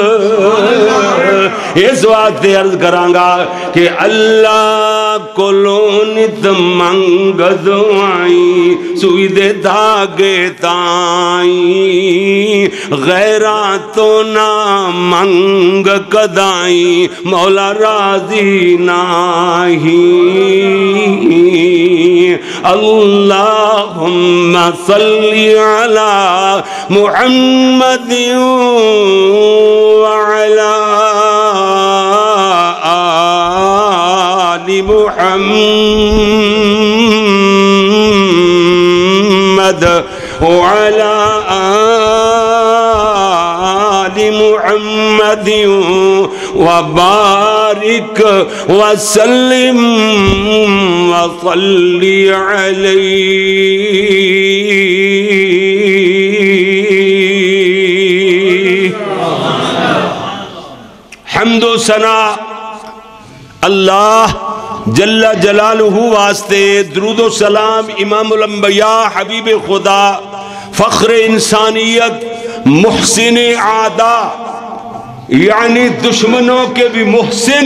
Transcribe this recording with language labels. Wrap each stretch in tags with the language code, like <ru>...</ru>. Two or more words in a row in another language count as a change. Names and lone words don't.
<skr>اس واسطے عرض کرانگا کہ اللہ کولو نت منگ دعائیں سوئی دے دھاگے تائیں غیران تو نہ منگ کدائیں مولا راضی نہیں</skr> <ar>اللہم صلی علی محمد وعلی آل محمد وعلى آل محمد وبارك وسلم وصلي عليه</ar> <ur>حمد و ثنا اللہ جل جلالہ واسطے درود و سلام امام الانبیاء حبیب خدا فخر انسانیت محسن عادا یعنی دشمنوں کے بھی محسن</ur>